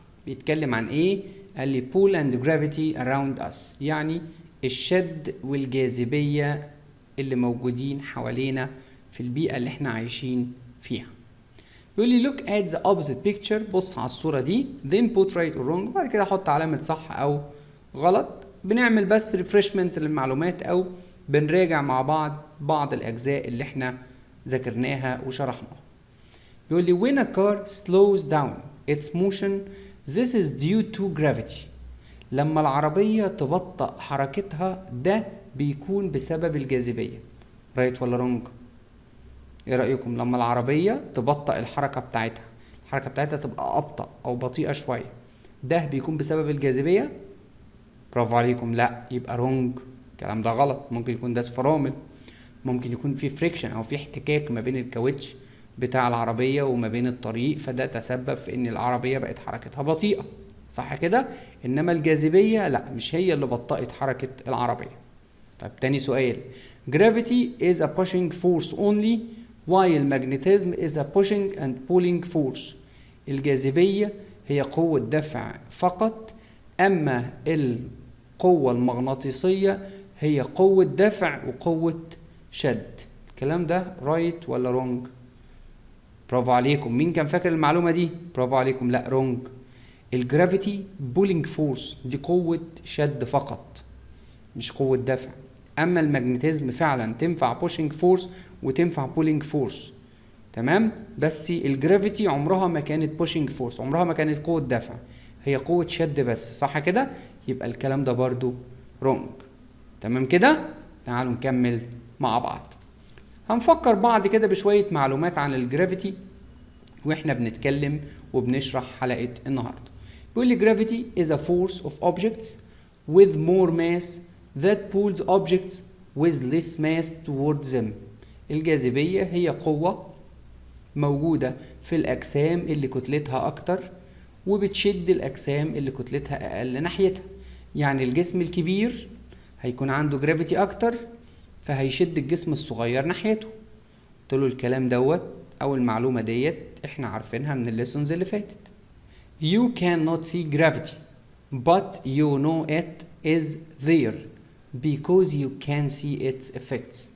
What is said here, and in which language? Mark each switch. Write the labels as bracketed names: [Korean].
[Arabic] بيتكلم عن ايه؟ قال لي [English] pull and gravity around us، [Arabic] يعني الشد والجاذبية اللي موجودين حوالينا في البيئة اللي احنا عايشين فيها. يقول لي [English] look at the opposite picture، [Arabic] بص على الصورة دي، [English] then put right or wrong، [Arabic] وبعد كده حط علامة صح او غلط. بنعمل بس ريفرشمنت للمعلومات او بنراجع مع بعض الاجزاء اللي احنا ذاكرناها وشرحناها. بيقول لي [English] when a car slows down its motion this is due to gravity، [Arabic] لما العربية تبطأ حركتها ده بيكون بسبب الجاذبية. رايت ولا رونج؟ ايه رأيكم؟ لما العربية تبطأ الحركة بتاعتها تبقى أبطأ أو بطيئة شوية، ده بيكون بسبب الجاذبية؟ برافو عليكم، لا، يبقى رونج، الكلام ده غلط. ممكن يكون ده فرامل، ممكن يكون في فريكشن او في احتكاك ما بين الكاوتش بتاع العربية وما بين الطريق، فده تسبب في ان العربية بقت حركتها بطيئة، صح كده؟ انما الجاذبية لا، مش هي اللي بطأت حركة العربية. طيب تاني سؤال، [English] gravity is a pushing force only while magnetism is a pushing and pulling force. [Arabic] الجاذبية هي قوة دفع فقط، اما القوة المغناطيسية هي قوة دفع وقوة شد. الكلام ده رايت ولا رونج؟ برافو عليكم. مين كان فاكر المعلومة دي؟ برافو عليكم، لا رونج. الجرافيتي بولينج فورس، دي قوة شد فقط مش قوة دفع. اما المagnetism فعلا تنفع بوشنج فورس وتنفع بولينج فورس، تمام؟ بس الجرافيتي عمرها ما كانت بوشنج فورس، عمرها ما كانت قوة دفع، هي قوة شد بس، صح كده؟ يبقى الكلام ده برضو رونج. تمام كده؟ تعالوا نكمل مع بعض. هنفكر بعض كده بشوية معلومات عن الجرافيتي واحنا بنتكلم وبنشرح حلقة النهاردة. بيقول لي [English] gravity is a force of objects with more mass that pulls objects with less mass towards them. [Arabic] الجاذبية هي قوة موجودة في الأجسام اللي كتلتها أكتر وبتشد الأجسام اللي كتلتها أقل ناحيتها. يعني الجسم الكبير هيكون عنده جرافيتي أكتر، فهيشد الجسم الصغير ناحيته. قلت له الكلام دوت أو المعلومة ديت احنا عارفينها من الليسونز اللي فاتت. [English] You cannot see gravity but you know it is there because you can see its effects.